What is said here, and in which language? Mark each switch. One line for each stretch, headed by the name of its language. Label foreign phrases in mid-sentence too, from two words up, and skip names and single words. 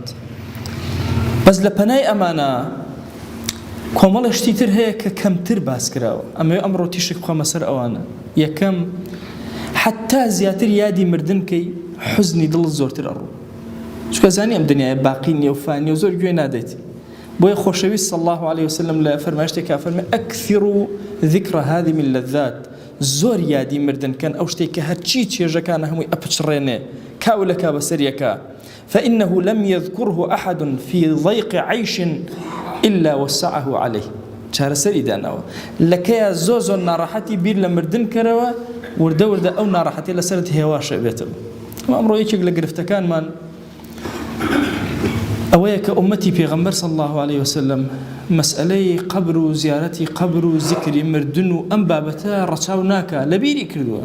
Central Kurdish: بەس لە پەنای ئەمانە کۆمەڵی شتی تر هەیە کە کەمتر باس کراوە، ئەمە ئەمڕۆ تیشک بخەمە سەر ئەوانە. یەکەم، حتا زیاتر یادی مردن کەی حوزنی دڵت زۆرتر ئەڕوو، چونکە زانی ئەم دنیای باقی نییە و فانیە و زۆر گوێ نادەیت. بۆیە خۆشەویست
Arabic: صلی الله عليه وسلم
Central Kurdish: لە فەرمایشتێکا فەرمێ
Arabic: ئەکثروا ذکر هذه من اللذات،
Central Kurdish: زۆر یادی مردن کەن، ئەو شتێک کە هەرچی چێژەکانە هەمووی ئەپچڕێنێ کاولەکە بەسەریەکە.
Arabic: فإنه لم يذكره أحد في ضيق عيش إلا وسعه عليه.
Central Kurdish: چارەسەری داناوە لەکەیە زۆر ناڕەحەتی بیر لە مردن کەرەوە، وردە ئەو ناڕەحەتی لەسەرت هێواشە بێتەوە. ئەمڕۆ یەکێک لە گرفتەکانمان ئەوەیە کە ئومەتی پێغەمبەر
Arabic: صلی الله عليه وسلم
Central Kurdish: مەسئلەی قبر و زیارەتی قبر و ذکری مردن و ئەم بابەتە ڕەچاو ناکە لەبیری کردووە.